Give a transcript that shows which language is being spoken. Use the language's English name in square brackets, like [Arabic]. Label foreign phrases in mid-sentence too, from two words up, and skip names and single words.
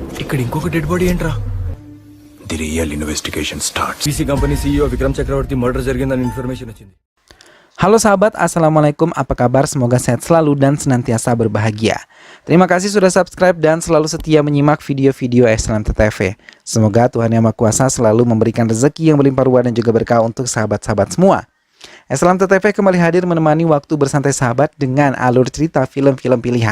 [Telugu] ఇక్కడ ఇంకొక డెడ్ బాడీ ఏంట్రా? [English] The real investigation starts. [Telugu] బీసీ కంపెనీ సీఈఓ విక్రమ్ చక్రవర్తి మర్డర్ జరిగిందని ఇన్ఫర్మేషన్ వచ్చింది. [Indonesian] Halo sahabat, Assalamualaikum, apa kabar? Semoga sehat selalu dan senantiasa berbahagia. Terima kasih sudah subscribe dan selalu setia menyimak video-video Eslamta TV. Semoga Tuhan Yang Maha Kuasa selalu memberikan rezeki yang berlimpah ruah dan juga berkah untuk sahabat-sahabat semua. Eslamta TV kembali hadir menemani waktu bersantai sahabat dengan alur cerita film-film pilihan.